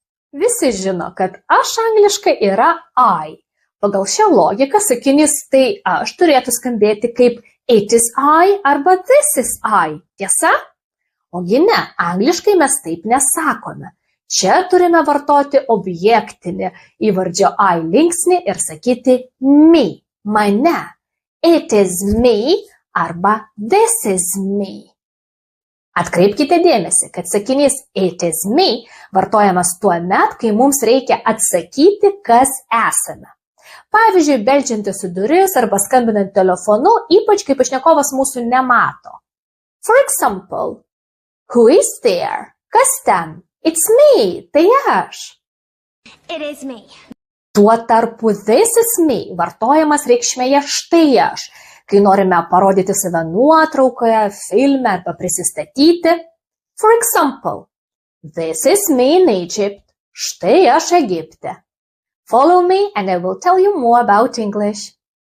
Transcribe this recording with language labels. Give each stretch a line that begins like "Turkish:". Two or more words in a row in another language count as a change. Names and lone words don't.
Lithuanian: Visi žino, kad aš angliškai yra I. Pagal šią logiką sakinys tai aš turėtų skambėti kaip
English: it is I
Lithuanian: arba
English: this is I.
Lithuanian: Tiesa? Ogi ne, angliškai mes taip nesakome. Čia turime vartoti objektinį įvardžio I linksnį ir sakyti me, mane.
English: It is me arba this is me.
Lithuanian: Atkreipkite dėmesį, kad sakinys
English: it is me
Lithuanian: vartojamas tuomet, kai mums reikia atsakyti, kas esame. Pavyzdžiui, beldžiantis į duris arba skambinant telefonu, ypač kai pašnekovas mūsų nemato.
English: For example, who is there?
Lithuanian: Kas ten?
English: It's me,
Lithuanian: tai aš.
English: It is me.
Lithuanian: Tuo tarpu
English: this is me
Lithuanian: vartojamas reikšmėje štai aš, kai norime parodyti save nuotraukoje, filme arba prisistatyti.
English: For example, this is me in Egypt.
Lithuanian: Štai aš Egipte.
English: Follow me and I will tell you more about English.